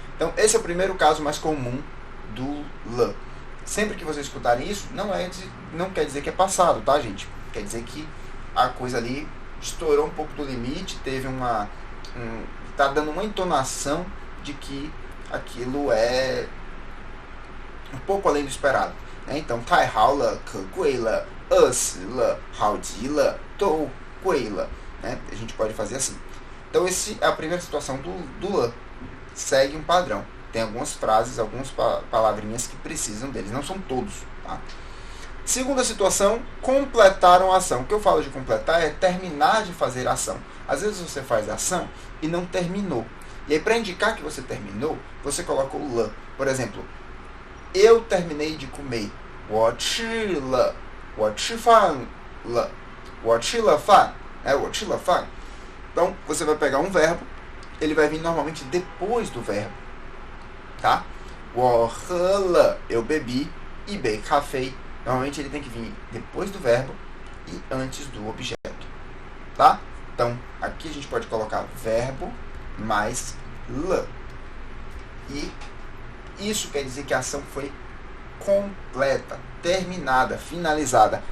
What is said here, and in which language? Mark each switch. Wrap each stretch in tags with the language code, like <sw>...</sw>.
<pt>Então, esse é o primeiro caso mais comum do le. Sempre que vocês escutarem isso, não quer dizer que é passado, tá, gente? Quer dizer que a coisa ali estourou um pouco do limite, teve tá dando uma entonação de que aquilo é um pouco além do esperado, né? Então,</pt> <zh>太好了，可贵了，饿死了，好极了，都贵了, né?</zh> <pt>A gente pode fazer assim. Então, essa é a primeira situação do le. Segue um padrão. Tem algumas frases, algumas palavrinhas que precisam deles. Não são todos, tá? Segunda situação, completaram a ação. O que eu falo de completar é terminar de fazer a ação. Às vezes você faz a ação e não terminou. E aí, para indicar que você terminou, você coloca o le. Por exemplo, eu terminei de comer.</pt> <zh>我吃了，我吃饭了，我吃了饭，我吃了饭.</zh> <pt>Então, você vai pegar um verbo, ele vai vir normalmente depois do verbo, tá?</pt> <zh>我喝了,</zh> <pt>eu bebi,</pt> <zh>一杯咖啡.</zh> <pt>Normalmente ele tem que vir depois do verbo e antes do objeto, tá? Então, aqui a gente pode colocar verbo mais le. E isso quer dizer que a ação foi completa, terminada, finalizada.</pt>